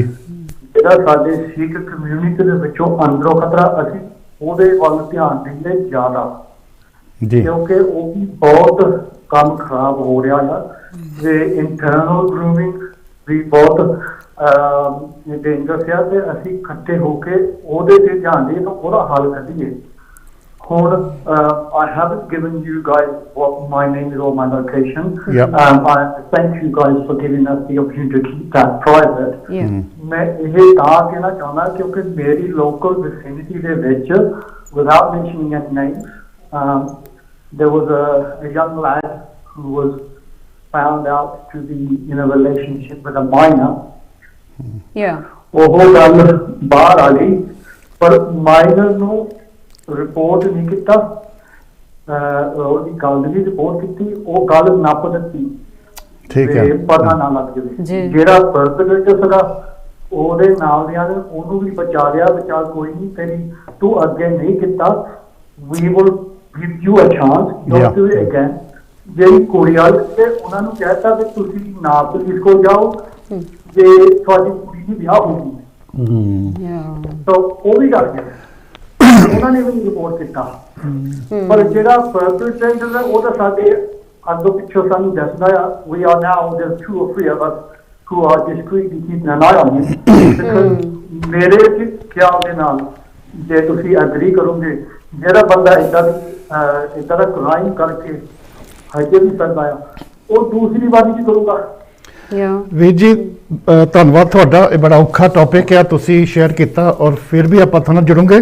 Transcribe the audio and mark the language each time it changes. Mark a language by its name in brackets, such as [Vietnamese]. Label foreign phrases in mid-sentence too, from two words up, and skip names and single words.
[Punjabi] ਜਿਹੜਾ ਸਾਡੇ [English] Sikh community [Punjabi] ਦੇ ਵਿੱਚੋਂ ਅੰਦਰੋਂ ਖਤਰਾ, ਅਸੀਂ ਉਹਦੇ ਵੱਲ ਧਿਆਨ ਦਿੰਦੇ ਜ਼ਿਆਦਾ ਜੀ, ਕਿਉਂਕਿ ਉਹ ਵੀ ਬਹੁਤ ਕੰਮ ਖਰਾਬ ਹੋ ਰਿਹਾ ਆ। ਤੇ [English] internal grooming [Punjabi] ਵੀ ਬਹੁਤ ਡੇਂਜਰਸ ਆ, ਤੇ ਅਸੀਂ ਇਕੱਠੇ ਹੋ ਕੇ ਉਹਦੇ ਤੇ ਧਿਆਨ ਦੇਈਏ ਤਾਂ ਉਹਦਾ ਹੱਲ ਕੱਢੀਏ। ਹੁਣ [English] I haven't given you guys what my name is or my location. I thank you guys for giving us the opportunity to keep that private. [Hindi] मैं ये कहा कहना चाहना क्योंकि मेरी [English] local vicinity [Punjabi] ਦੇ ਵਿੱਚ, [English] without mentioning any names, there was a young lad who was found out to be in a relationship with a minor. [Punjabi] ਉਹ ਗੱਲ ਬਾਹਰ ਆ ਗਈ, ਪਰ minor ਨੂੰ ਰਿਪੋਰਟ ਨਹੀਂ ਕੀਤਾ, ਉਹਦੀ ਗੱਲ ਦੀ ਰਿਪੋਰਟ ਕੀਤੀ, ਉਹ ਗੱਲ ਨੱਪ ਦਿੱਤੀ। ਠੀਕ ਹੈ, ਪਤਾ ਨਾ ਲੱਗ ਜਾਵੇ। ਜਿਹੜਾ ਪਰਪੇਟਰੇਟਰ ਸੀਗਾ ਉਹਦੇ ਨਾਲ ਦਿਆਂ ਨੇ ਉਹਨੂੰ ਵੀ ਬਚਾ ਲਿਆ, ਬਚਾ ਕੋਈ ਨਹੀਂ, ਤੇਰੀ ਤੂੰ ਅੱਗੇ ਨਹੀਂ ਕੀਤਾ, [English] we will give you a chance, don't do it again, [Punjabi] ਜਿਹੜੀ ਕੁੜੀ ਵਾਲੇ ਤੇ ਉਹਨਾਂ ਨੂੰ ਕਹਿਤਾ ਕਿ ਤੁਸੀਂ ਨਾ ਪੁਲਿਸ ਕੋਲ ਜਾਓ ਜੇ ਤੁਹਾਡੀ ਕੁੜੀ ਦੀ ਵਿਆਹ ਹੋ ਗਈ ਤਾਂ ਉਹ ਵੀ ਡਰ ਗਏ, ਉਹਨਾਂ ਨੇ ਵੀ ਰਿਪੋਰਟ ਕੀਤਾ। ਪਰ ਜਿਹੜਾ ਪਰਪੈਟਰੇਟਰ ਹੈ ਉਹ ਤਾਂ ਸਾਡੇ ਅੱਗੋਂ ਪਿੱਛੋਂ ਸਾਨੂੰ ਦੱਸਦਾ ਆ, [English] we are now there's 2 or 3 of us who are discreetly keeping an eye on him because [Punjabi] ਮੇਰੇ ਖਿਆਲ ਦੇ ਨਾਲ ਜੇ ਤੁਸੀਂ ਐਗਰੀ ਕਰੋਗੇ ਜਿਹੜਾ ਬੰਦਾ ਏਦਾਂ ਦਾ ਕ੍ਰਾਈਮ ਕਰਕੇ ਹਜੇ ਵੀ ਕਰਦਾ ਆ ਉਹ ਦੂਸਰੀ ਵਾਰੀ ਕੀ ਕਰੂਗਾ। ਵੀਰ ਜੀ ਧੰਨਵਾਦ ਤੁਹਾਡਾ, ਇਹ ਬੜਾ ਔਖਾ ਟੌਪਿਕ ਹੈ, ਤੁਸੀਂ ਸ਼ੇਅਰ ਕੀਤਾ ਔਰ ਫਿਰ ਵੀ ਆਪਾਂ ਤੁਹਾਨੂੰ ਜੁੜੂਗੇ।